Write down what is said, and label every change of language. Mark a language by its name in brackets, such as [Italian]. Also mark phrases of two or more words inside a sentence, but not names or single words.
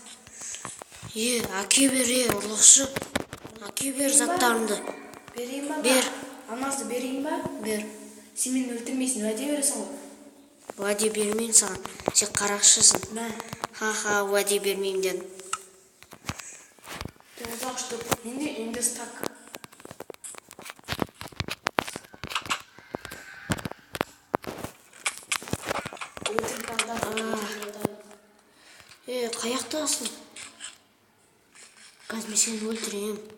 [Kazakh] Әке бер, ұрлықшы. Әке бер заттарыңды. Берейін ба? Бер. Алмазды берейін ба? Бер. Сен мені өлтірмейсің, уәде бересің ғой. Уәде бермеймін саған. Сен қарақшысың. Ха-ха, уәде бермеймін дедім. [Russian] Ты узнал, что [Kazakh] менде үйімді стак. Қаяқтасың? Қазір мен сені өлтірейін.